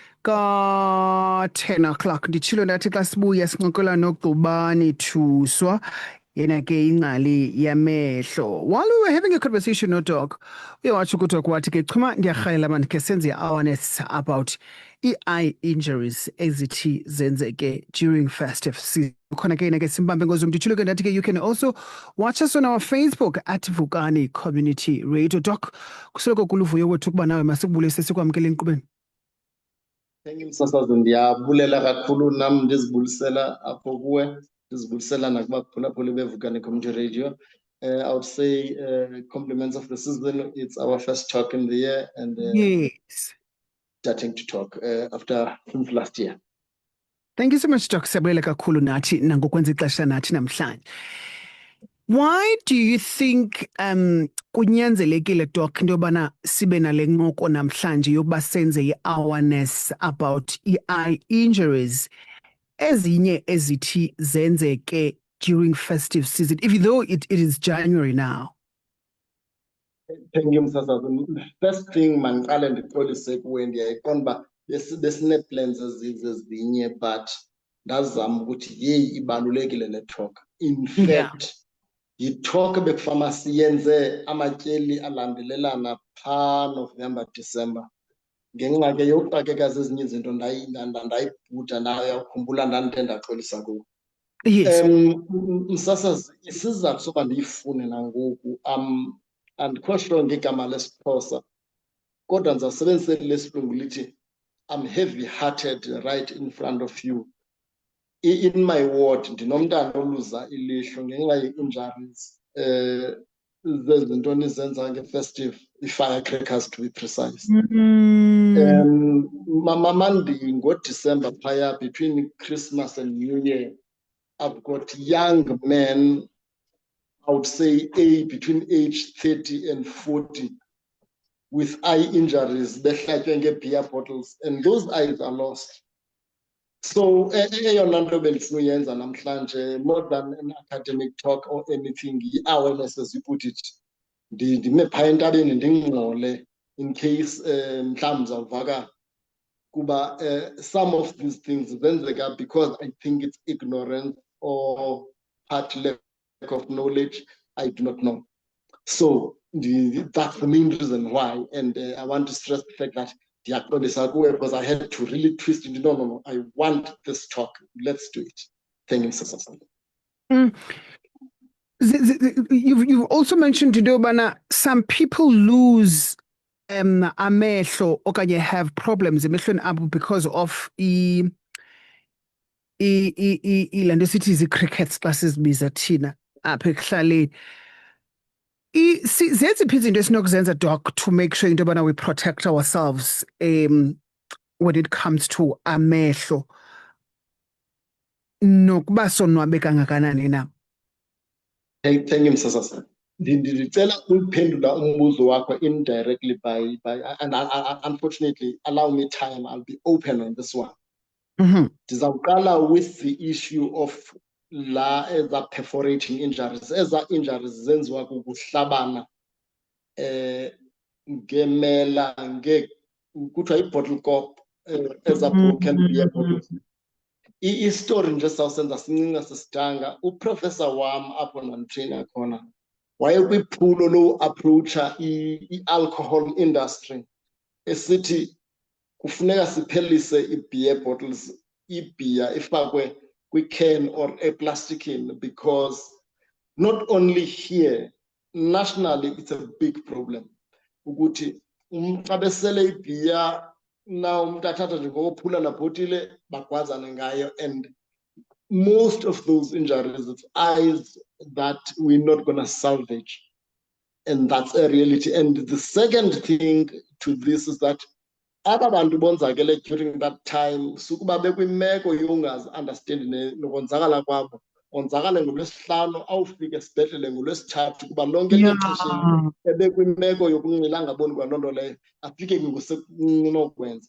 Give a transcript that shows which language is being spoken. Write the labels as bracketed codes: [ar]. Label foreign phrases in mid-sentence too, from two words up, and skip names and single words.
[xh] ka-10 o'clock nditshilo ndathi xa sibuya sincokola noGqubani Thuswa yena ke ingcali yamehlo. [en] While we were having a conversation [xh] noDoc uye watsho kuDoc wathi ke chuma ndiyarhalela mani ke senze [en] i-awareness about eye injuries [xh] ezithi zenzeke [en] during festive season. [xh] Khona ke yena ke simbambe ngozo nditshilo ke ndathi ke [en] you can also watch us on our Facebook at Vukani Community Radio. [xh] Doc, kusoloko kuluvuyo wethu ukuba nawe masikubulise sikwamkele enkqubeni. [en] Thank you [xh] Msasazi, ndiyabulela kakhulu nam ndizibulisela apho kuwe, ndizibulisela nakubaphulaphuli beVukani Community Radio. [en] I would say compliments of the season. It's our first talk in the year and yes, starting to talk after since last year. Thank you so much, Doc. [xh] Siyabulela kakhulu nathi nangokwenza ixesha nathi namhlanje. [en] Why do you think [xh] kunyanzelekile Doc into yobana sibe nale ncoko namhlanje yokuba senze [en] i-awareness about eye injuries [xh] ezinye ezithi zenzeke [en] during festive season, even though it is January now? Thank you Msasazi. First thing [xh] mangiqale ndixolise kuwe, ndiyayiqonda uba besine-plans ezinye but ndazama ukuthi yeyi ibalulekile le talk. [en] In fact [xh] yi-talk bekufama siyenze amatyeli alandelelana phaa November December ngenxa ke yokuxakeka zezinye izinto ndayibhuda nayo yakhumbula ndandide ndaxolisa kuwo. [en] Yes. [xh] Msasazi, isizathu soba ndiyifune nangoku andikho sure ngegama lesiXhosa kodwa ndizawusebenzisa lesilungu lithi [en] I'm heavy hearted right in front of you. In my ward [xh] ndinomntana oluza ilihlo ngenxa ye-injuries zezinto nizenza nge-festive i-firecrackers [en] to be precise. [xh] Mama ngoDecember phaya [en] between Christmas and New Year I've got young men, I would say between age 30 and 40 with eye injuries behlatywe nge-beer bottles and those eyes are lost. So [xh] eyona nto bendifuna uyenza namhlanje [en] more than an academic talk or anything, i-awareness as you put it, [xh] ndime phaya entabeni ndingxole in case mhlawumbi zawuvaka kuba [en] some of these things zenzeka because I think it's ignorance or part lack of knowledge, I do not know. So that's the main reason why, and I want to stress the fact that because I had to really twist it. No, I want this talk. Let's do it. Thank you, Mr. Sasan. You've also mentioned Dodobana, some people lose [xh] amehlo okanye [en] have problems [xh] emehlweni abo [en] because of [xh] lento sithi zi-crickets xa sizibiza thina apha ekuhlaleni. Zeziphi izinto esinokuzenza Doc [en] to make sure [xh] into yobana [en] we protect ourselves when it comes to [xh] amehlo nokuba sonwabe kangakanani na? [en] Thank you, Mr. Sasan. [xh] Ndicela ukuphendula umbuzo wakho [en] indirectly by and unfortunately allow me time, I'll be open on this one. Ndizawuqala with the issue of eza perforating injuries. [xh] Eza injuries zenziwa kukuhlabana ngemela kuthiwa i-bottle cork eza [en] broken beer bottles. [xh] I-story nje sawusenza sincinci sisidanga, uprofessor wam apho nanditreyina khona wayekwiphulo lowu-approacha i-alcohol industry esithi kufuneka siphelise i-beer bottles, i-beer ifakwe kwi-can or eplastikini [en] because not only here, nationally it's a big problem [xh] ukuthi xa besele i-beer now umuntu athatha nje ngokuphula labhotile bagwazane ngayo, [en] and most of those injuries, it's eyes that we're not going to salvage. And that's a reality. And the second thing to this is that [xh] aba bantu bonzakele [en] during that time [xh] sukuba bekwimeko yongazi understand nokonzakala kwabo, onzakale ngolwesihlanu awufike esibhedlele ngolwesithathu kuba lonke lixesha ebekwimeko yokunxila angaboni kwanto nto leyo afike ngosekunokwenza.